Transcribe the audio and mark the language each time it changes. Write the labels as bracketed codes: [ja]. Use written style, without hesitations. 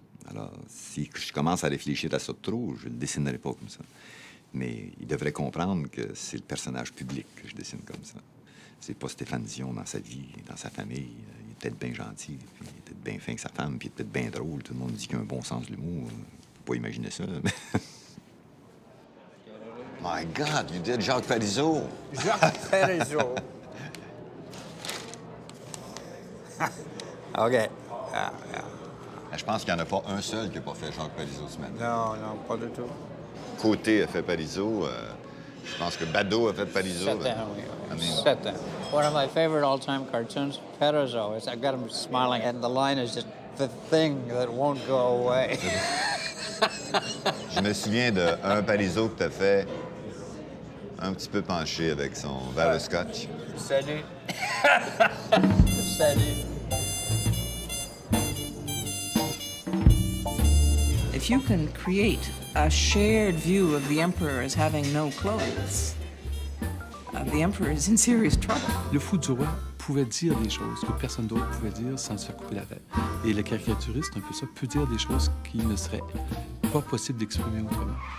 [fr] Alors, si je commence à réfléchir à ça de trop, je le dessinerai pas comme ça. Mais il devrait comprendre que c'est le personnage public que je dessine comme ça. C'est pas Stéphane Dion dans sa vie, dans sa famille. Il est peut-être bien gentil, puis il est peut-être bien fin que sa femme, puis il est peut-être bien drôle. Tout le monde dit qu'il a un bon sens de l'humour. Faut pas imaginer ça, mais... [en] My God, you did Jacques Parizeau. Jacques Parizeau. OK. Yeah. [fr] Je pense qu'il n'y en a pas un seul qui n'a pas fait Jacques Parizeau ce matin. Non, pas du tout. Côté a fait Parizeau. Je pense que Badeau a fait Parizeau. 7 ans, oui. 7 ans. [en] One of my favorite all-time cartoons, Parizeau, is I've got him smiling, and the line is just the thing that won't go away. [fr] Je me souviens d'un Parizeau que tu as fait un petit peu penché avec son verre de scotch. Salut. Salut. [en] If you can create a shared view of the emperor as having no clothes, the emperor is in serious trouble. [fr] Le fou du roi pouvait dire des choses que personne d'autre pouvait dire sans se faire couper la tête. Et le caricaturiste, un peu ça, peut dire des choses qui ne seraient pas possibles d'exprimer autrement.